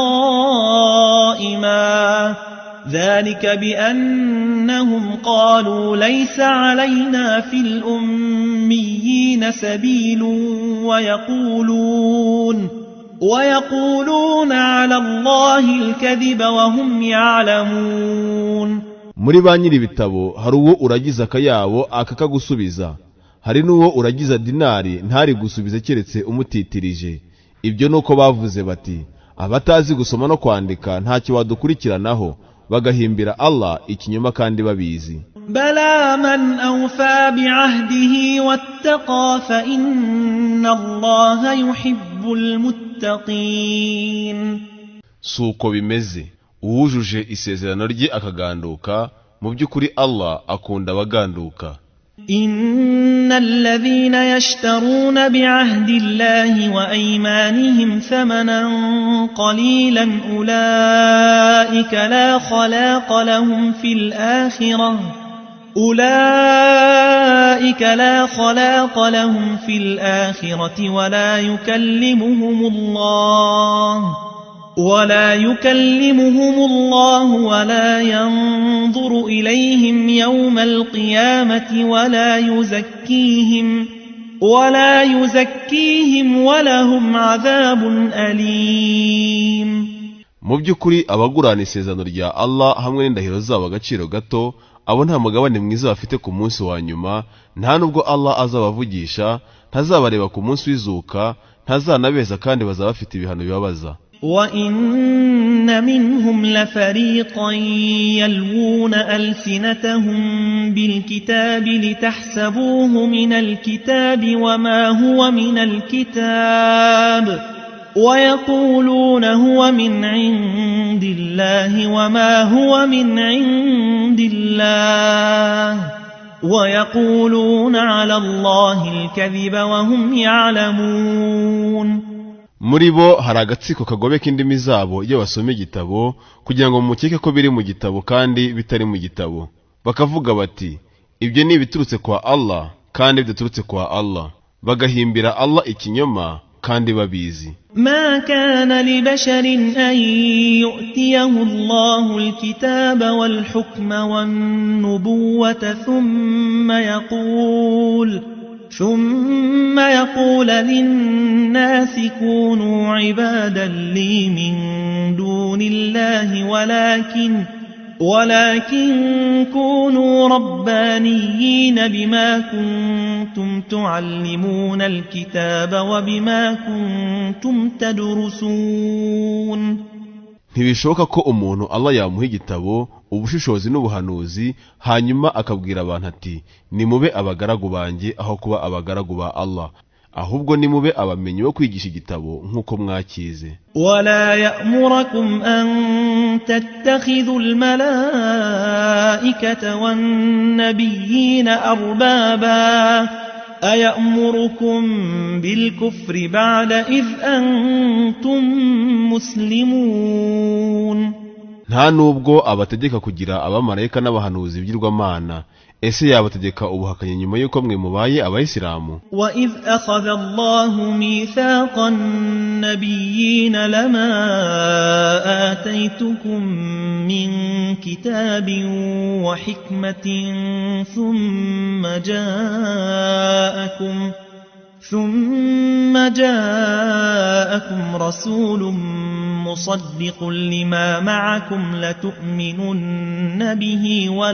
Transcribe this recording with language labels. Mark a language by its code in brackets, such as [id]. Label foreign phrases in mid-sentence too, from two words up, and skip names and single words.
[ar] قائما ذلك بأنهم قالوا ليس علينا في الأميين سبيل ويقولون على الله الكذب وهم يعلمون. [rw] muri ba nyiri ibitabo hari uwo uragiza akayabo akakagusubiza, hari n'uwo uragiza dinari ntari gusubiza keretse umutitirije. Ibyo nuko bavuze bati abatazi gusoma no kwandika ntacyo wadukurikiranaho, bagahimbira Allah ikinyoma kandi babizi. [ar] بلى من أوفى بعهده واتقى فإن الله يحب المتقين. [rw] Suko bimeze, uwujuje isezerano rye akaganduka, mu by'ukuri Allah akunda abaganduka. [ar] إن الذين يشترون بعهد الله وأيمانهم ثمنا قليلا أولئك لا خلاق لهم في الآخرة ولا يكلمهم الله ولا ينظر إليهم يوم القيامة ولا يزكيهم ولهم عذاب أليم. [rw] Mu by'ukuri abagurana isezerano rya Allah hamwe n'indahiro zabo agaciro gato, abo nta mugabane mwiza bafite ku munsi wa nyuma, nta nubwo Allah azabavugisha, ntazabareba ku munsi w'izuka, ntazanabeza kandi bazaba bafite ibihano bibabaza. [ar] وَإِنَّ مِنْهُمْ لَفَرِيقًا يَلْوُونَ أَلْسِنَتَهُم بِالْكِتَابِ لِتَحْسَبُوهُ مِنَ الْكِتَابِ وَمَا هُوَ مِنَ الْكِتَابِ وَيَقُولُونَ هُوَ مِنْ عِندِ اللَّهِ وَمَا هُوَ مِنْ عِندِ اللَّهِ وَيَقُولُونَ عَلَى اللَّهِ الْكَذِبَ وَهُمْ يَعْلَمُونَ. [rw] Muri bo hari agatsiko kagobeka indimi zabo iyo basoma igitabo kugira ngo mukeke ko biri mu gitabo kandi bitari mu gitabo, bakavuga bati ibyo ni biturutse kwa Allah kandi bidaturutse kwa Allah, bagahimbira Allah ikinyoma kandi babizi. [ar] ما كان لبشر أن يؤتيه الله الكتاب والحكم والنبوة ثم يقول للناس كونوا عبادا لي من دون الله ولكن كونوا ربانيين بما كنتم تعلمون الكتاب وبما كنتم تدرسون. [rw] Ntibishoboka ko umuntu Allah yamuha igitabo, ubushishozi n'ubuhanuzi, hanyuma akabwira abantu ati nimube abagaragu banjye aho kuba abagaragu ba Allah, ahubwo nimube abamenyi bo kwigisha igitabo nk'uko mwakize. [ar] ولا يأمركم أن تتخذوا الملائكة والنبيين أربابا أيأمركم بالكفر بعد إذ أنتم مسلمون. [rw] nta nubwo abategeka kugira abamarayika n'abahanuzi b'ibigirwamana, ese yabategeka ubuhakanyi nyuma y'uko mwe mubaye abayisilamu. [ar] وَإِذْ أَخَذَ اللَّهُ مِيثَاقَ النَّبِيِّينَ لَمَا آتَيْتُكُم مِّن كِتَابٍ وَحِكْمَةٍ ثُمَّ جاءكم رسول مصدق لما معكم لتؤمنن به